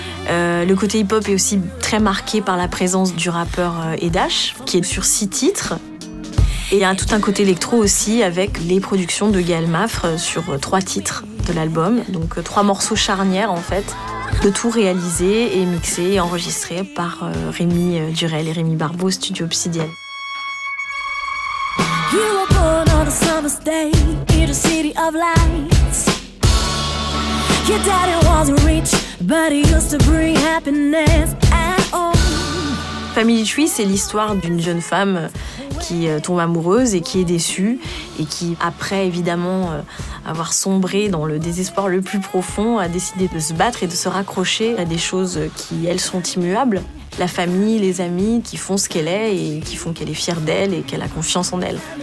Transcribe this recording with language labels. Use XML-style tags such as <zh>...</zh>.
<fr>Le côté hip-hop est aussi très marqué par la présence du rappeur Edash, qui est sur 6 titres. Et il y a tout un côté électro aussi avec les productions de Gaël Mafre sur 3 titres de l'album. Donc 3 morceaux charnières en fait. Le tout réalisé et mixé et enregistré par Rémi Durel et Rémi Barbeau, Studio Obsidienne.</fr> <en>You were born on a summer's day in a city of lights. Your daddy wasn't rich, but he used to bring happiness at home.</en> <fr>Family Tree, c'est l'histoire d'une jeune femme qui tombe amoureuse et qui est déçue et qui, après évidemment avoir sombré dans le désespoir le plus profond, a décidé de se battre et de se raccrocher à des choses qui, elles, sont immuables. La famille, les amis qui font ce qu'elle est et qui font qu'elle est fière d'elle et qu'elle a confiance en elle.</fr>